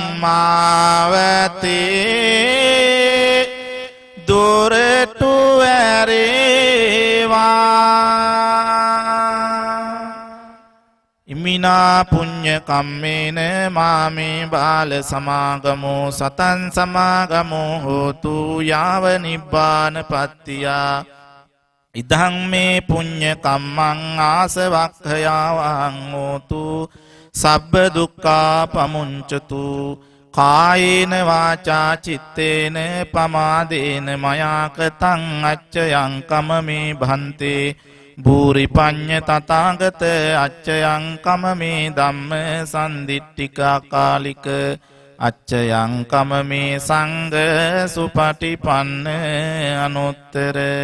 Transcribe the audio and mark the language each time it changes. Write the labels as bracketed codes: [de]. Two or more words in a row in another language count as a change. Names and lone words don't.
[si] මාවතේ දොරටු ඇරේවා [pi] ඉමිනා පුඤ්ඤ කම්මේන මාමේ බාල සමාගමෝ සතං සමාගමෝ හෝතු යාව නිබ්බාන පත්තියා ඉදං මේ පුඤ්ඤ කම්මං ආසවක්ඛයාවං හෝතු සබ්බ දුක්ඛා පමුංචතු කායේන වාචා චිත්තේන පමාදේන මයා කතං අච්චයං කමමේ භන්තේ භූරි පඤ්ඤ තථාගත අච්චයං කමමේ ධම්ම සම්දිට්ඨිකා කාලික අච්චයං කමමේ සංඝ සුපටිපන්න අනුත්තර